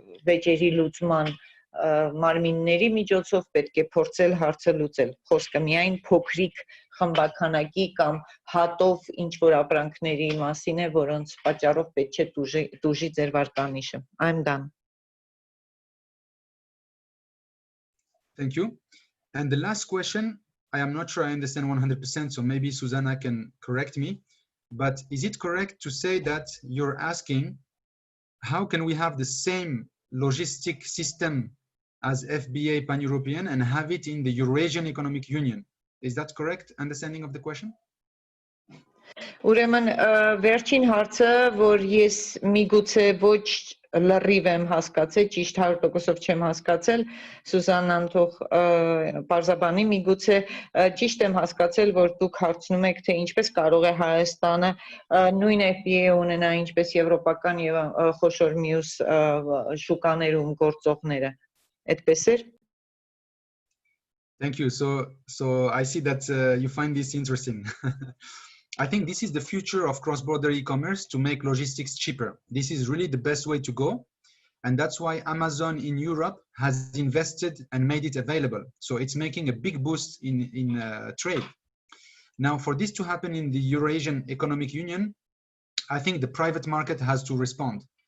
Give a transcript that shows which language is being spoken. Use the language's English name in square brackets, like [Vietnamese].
[Armenian] վեճերի լուծման մարմինների միջոցով պետք է փորձել հարցը լուծել։ Խոսքը միայն փոքրիկ խմբականակի կամ հատով ինչ որ ապրանքների մասին է, որոնց պատճառով պետք չէ դուժի ձեր վարկանիշը։ [English] I'm done. Thank you. And the last question, I am not sure I understand 100%, so maybe Susanna can correct me, but is it correct to say that you're asking how can we have the same logistic system as FBA Pan-European and have it in the Eurasian Economic Union? Is that correct understanding of the question? [Armenian] Ուրեմն վերջին հարցը, որ ես միգուցե ոչ լրիվ եմ հասկացել, ճիշտ 100%-ով չեմ հասկացել, Սուզաննան թող բարձաբանի, միգուցե ճիշտ եմ հասկացել, որ դուք հարցնում եք, թե ինչպես կարող է Հայաստանը նույն FBA ունենա, ինչպես եվրոպական եւ խոշոր մյուս շուկաներում գործողները, այդպես էր։ [English] Thank you. So I see that you find this interesting. I think this is the future of cross-border e-commerce to make logistics cheaper. This is really the best way to go. And that's why Amazon in Europe has invested and made it available. So it's making a big boost in trade. Now, for this to happen in the Eurasian Economic Union, I think the private market has to respond.